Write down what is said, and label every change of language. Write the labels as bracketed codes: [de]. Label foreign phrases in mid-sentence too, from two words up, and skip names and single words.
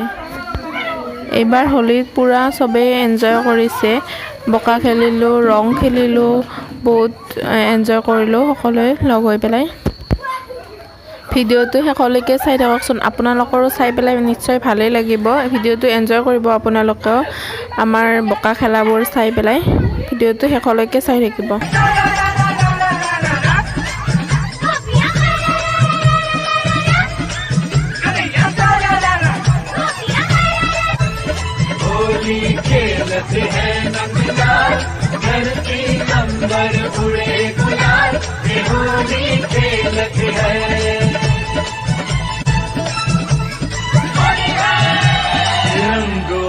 [as] এইবাৰ হোলীত পূৰা চবেই এনজয় কৰিছে, বোকা খেলিলোঁ, ৰং খেলিলোঁ, বহুত এনজয় কৰিলোঁ সকলোৱে লগ হৈ পেলাই। ভিডিঅ'টো শেষলৈকে চাই থাককচোন, আপোনালোকৰো চাই পেলাই নিশ্চয় ভালেই লাগিব। ভিডিঅ'টো এনজয় কৰিব আপোনালোকেও আমাৰ বোকা খেলাবোৰ চাই পেলাই। ভিডিঅ'টো শেষলৈকে চাই থাকিব। [hi] होली खेलते हैं नंदलाल धरती अंबर उड़े गुलाल ये होली खेलते हैं रंगों